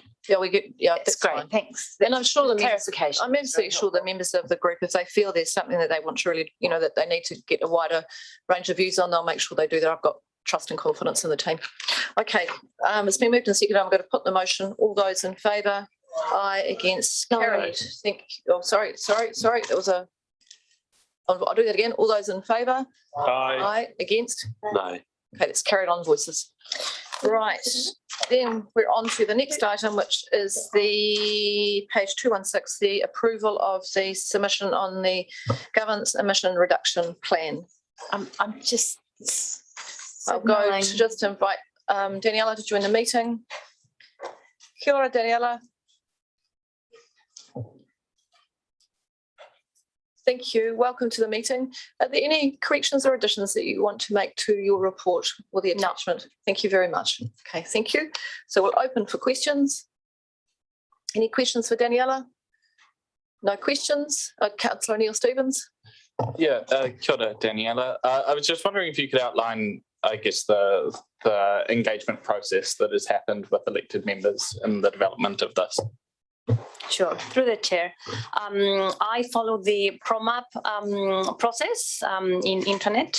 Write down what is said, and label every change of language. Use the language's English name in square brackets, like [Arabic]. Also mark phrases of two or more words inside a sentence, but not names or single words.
[English] Yeah, we get. Yeah, that's great. Fine. Thanks. And I'm sure the clarification. I'm absolutely sure the members of the group, if they feel there's something that they want to really, that they need to get a wider range of views on, they'll make sure they do that. I've got trust and confidence in the team. Okay, it's been moved and seconded. I'm going to put the motion. All those in favour? Aye. Against? Carried. Sorry. That was a. I'll do that again. All those in favour? Aye. Aye. Against? No. Okay, it's carried on voices. Right. Then we're on to the next item, which is the page 216, the approval of the submission on the governance emission reduction plan. I'm just. I'll go to just invite Daniela to join the meeting. [Māori] Kia ora, [English] Daniela. Thank you. Welcome to the meeting. Are there any corrections or additions that you want to make to your report or the attachment? No. Thank you very much. Okay, thank you. So we'll open for questions. Any questions for Daniela? No questions? Councillor O'Neill-Stevens? Yeah, [Māori] kia ora, [English] Daniela. I was just wondering if you could outline, I guess, the engagement process that has happened with elected members in the development of this. Sure, through the chair. I follow the PROMAP process in internet.